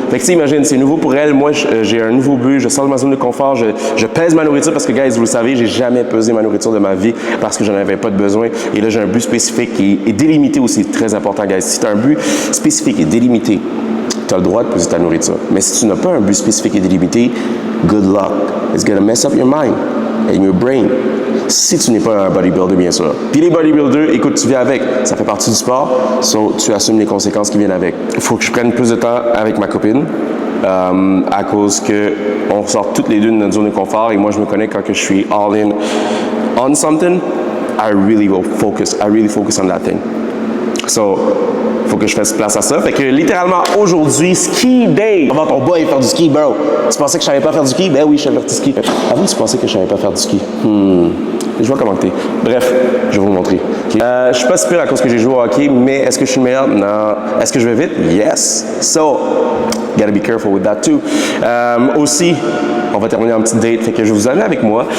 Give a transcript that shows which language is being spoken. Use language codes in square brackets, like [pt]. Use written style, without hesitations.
[fr] Fait que, tu sais, imagine, c'est nouveau pour elle. Moi, j'ai un nouveau but. Je sors de ma zone de confort. Je pèse ma nourriture parce que, guys, vous le savez, j'ai jamais pesé ma nourriture de ma vie parce que j'en avais pas de besoin. Et là, j'ai un but spécifique qui est délimité aussi. Très important, guys. Si tu as un but spécifique et délimité, tu as le droit de peser ta nourriture. Mais si tu n'as pas un but spécifique et délimité, [en] good luck. It's gonna mess up your mind and your brain. [fr] Si tu n'es pas un bodybuilder, bien sûr. Puis les bodybuilders, écoute, tu viens avec. Ça fait partie du sport, so tu assumes les conséquences qui viennent avec. Il faut que je prenne plus de temps avec ma copine. À cause que on sort toutes les deux de notre zone de confort et moi je me connais quand que je suis [en] all in on something, I really focus on that thing. [fr] So, faut que je fasse place à ça. Fait que littéralement aujourd'hui, ski day. Avant ton boy faire du ski, bro. Tu pensais que je savais pas faire du ski? Ben oui, je savais faire du ski. Avant, tu pensais que je savais pas faire du ski? Je vois comment t'es. Bref, je vais vous montrer. Okay. Je suis pas super à cause que j'ai joué au hockey, mais est-ce que je suis le meilleur? Non. Est-ce que je vais vite? Yes. [en] So, gotta be careful with that too. [fr] Aussi, on va terminer en petite date, fait que je vous amène avec moi.